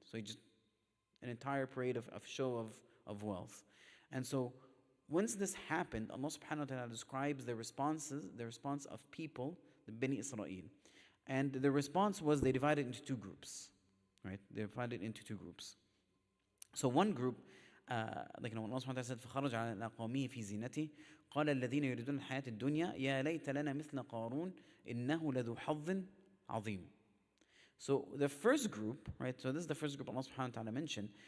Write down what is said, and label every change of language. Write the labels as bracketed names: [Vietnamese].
[English] So he just, an entire parade of show of wealth. And so once this happened, Allah subhanahu wa ta'ala describes the response of people, the Bani Israel. And the response was they divided into two groups, right? They divided into two groups. So one group, Allah subhanahu wa ta'ala said, [Arabic] فَخَرَجَ عَلَىٰ قَوْمِهِ فِي زِينَتِهِ قَالَ الَّذِينَ يُرِيدُونَ الْحَيَاةَ الدُّنْيَا يَا لَيْتَ لَنَا مِثْلَ قَارُونَ إِنَّهُ لَذُو حَظٍّ عَظِيمٍ. [English] So the first group, right? So this is the first group Allah subhanahu wa ta'ala mentioned.